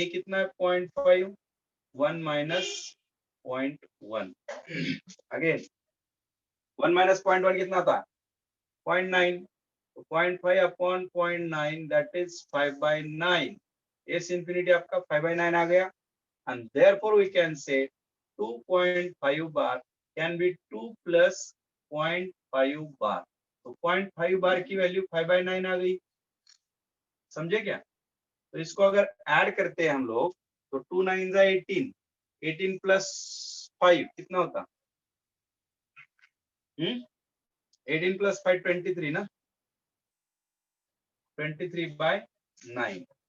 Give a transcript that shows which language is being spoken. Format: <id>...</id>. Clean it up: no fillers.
<hi>ए कितना है 0.5, 1 minus 0.1। Again 1 minus 0.1 कितना था 0.9, 0.5 upon 0.9 that is 5/9। S infinity आपका 5/9 आ गया।</hi> <en>and therefore we can say 2.5 bar can be 2 plus 0.5 bar।</en> <hi>तो 0.5 बार की वैल्यू 5/9 आ गई, समझे क्या। तो इसको अगर ऐड करते हैं हम लोग तो 2 9 जा 18, 18 प्लस 5 कितना होता, 18 प्लस 5 23 ना, 23/9।</hi>